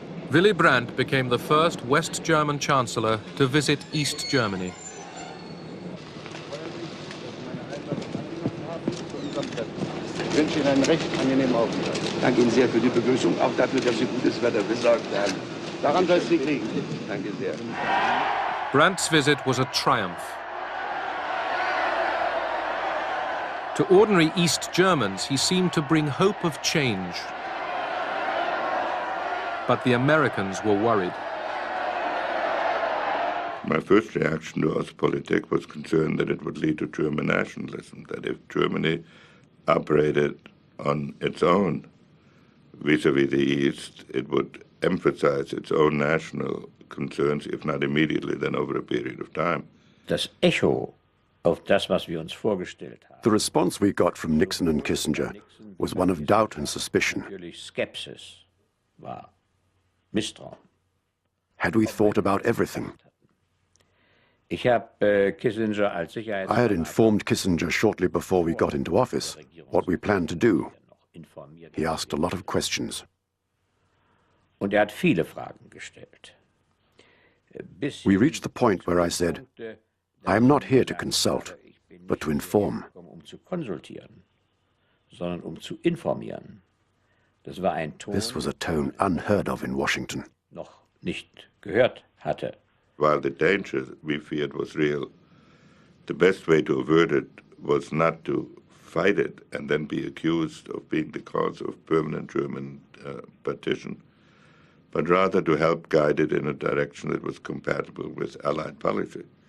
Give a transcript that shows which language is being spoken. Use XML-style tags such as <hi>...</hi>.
<en>Willy Brandt became the first West German chancellor to visit East Germany.</en> <de>Ich wünsche Ihnen einen recht angenehmen Aufenthalt. Danke Ihnen sehr für die Begrüßung, auch dafür, dass Sie gutes Wetter besorgt haben. Daran soll es nicht liegen. Danke sehr.</de> <en>Brandt's visit was a triumph. To ordinary East Germans, he seemed to bring hope of change. But the Americans were worried. My first reaction to Ostpolitik was concerned that it would lead to German nationalism, that if Germany operated on its own vis-à-vis the East, it would emphasize its own national concerns, if not immediately, then over a period of time.</en> <de>Das Echo auf das, was wir uns vorgestellt haben.</de> <en>The response we got from Nixon and Kissinger was one of doubt and suspicion.</en> <de>Natürlich Skepsis war, Misstrauen.</de> <en>Had we thought about everything?</en> <de>Ich habe Kissinger als Sicherheitsrat.</de> <en>I had informed Kissinger shortly before we got into office what we planned to do. He asked a lot of questions.</en> <de>Und hat viele Fragen gestellt.</de> <en>We reached the point where I said, I am not here to consult, but to inform.</en> <de>Zu konsultieren, sondern zu informieren. Das war ein Ton,</de> <en>This was a tone unheard of in Washington.</en> <de>Noch nicht gehört hatte.</de> <en>While the danger we feared was real, the best way to avert it was not to fight it and then be accused of being the cause of permanent German partition, but rather to help guide it in a direction that was compatible with Allied policy.</en>